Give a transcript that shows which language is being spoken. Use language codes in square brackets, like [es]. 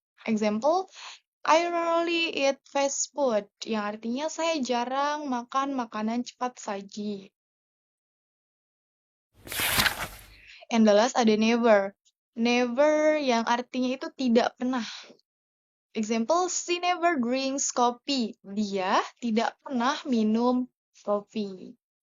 [id] Example, I rarely eat fast food, yang artinya saya jarang makan makanan cepat saji. [en] And the last ada never. [id] Never yang artinya itu tidak pernah. [en] Example, she never drinks coffee. [id] Dia tidak pernah minum kopi.